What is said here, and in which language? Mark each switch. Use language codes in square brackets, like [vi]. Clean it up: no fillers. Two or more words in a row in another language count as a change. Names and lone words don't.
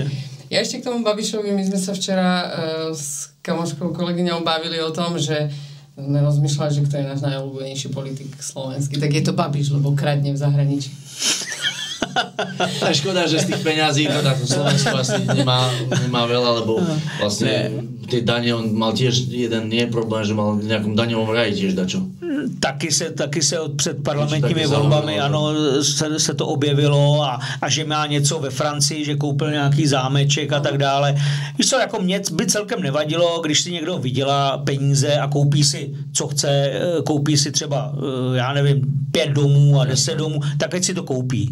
[sk] Ja ešte k tomu Babišovi, my sme sa včera s kamoškou kolegyňou bavili o tom, že sme rozmýšľali, že kto je náš najobľúbenejší politik slovenský, tak je to Babiš, lebo kradne v zahraničí. A škoda, že z tých peňazí to na Slovensku asi nemá veľa, lebo vlastne tie dane, on mal tiež jeden problém, že mal v nejakom daňovom raji tiež dačo. [cs] Taky se před parlamentními volbami ano, se to objevilo a že má něco ve Francii, že koupil nějaký zámeček a tak dále. Víš co, jako mě by celkem nevadilo, když si někdo vydělá peníze a koupí si, co chce, koupí si třeba, já nevím, 5 domů a 10 domů, tak ať si to koupí.